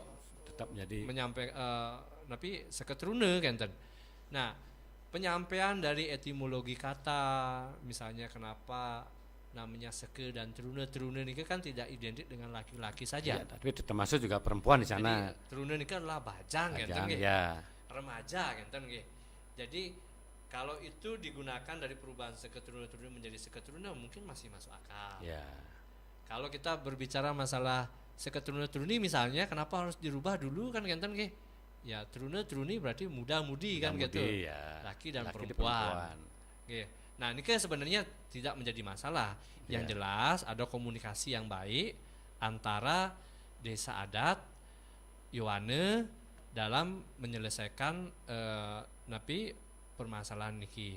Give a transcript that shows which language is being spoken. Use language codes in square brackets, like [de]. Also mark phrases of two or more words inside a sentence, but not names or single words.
[id] tetap menjadi tapi seketrune kenten. Nah penyampaian dari etimologi kata misalnya kenapa namanya seke dan trune ini kan tidak identik dengan laki-laki saja. Tapi termasuk juga perempuan di sana. Jadi trune ini kan adalah [ban] bajang genten [id] remaja [ban] genten nggih. [id] Jadi kalau itu digunakan dari perubahan seketrune menjadi seketrune mungkin masih masuk akal. Kalau kita berbicara masalah seketrune misalnya kenapa harus dirubah dulu kan [ban] genten nggih. [id] Ya, trune berarti muda-mudi kan gitu. Ya. Laki dan Laki dan perempuan. Oke. Nah, ini kan sebenarnya tidak menjadi masalah. Yang Ya. jelas ada komunikasi yang baik antara desa adat Yowane dalam menyelesaikan napi permasalahan niki.